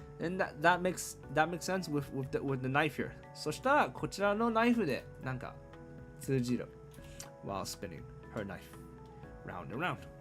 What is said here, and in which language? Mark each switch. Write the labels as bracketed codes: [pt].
[en] And that makes sense with the knife here. [ja] そしたらこちらのナイフでなんか通じる。 [en] While spinning her knife round and round.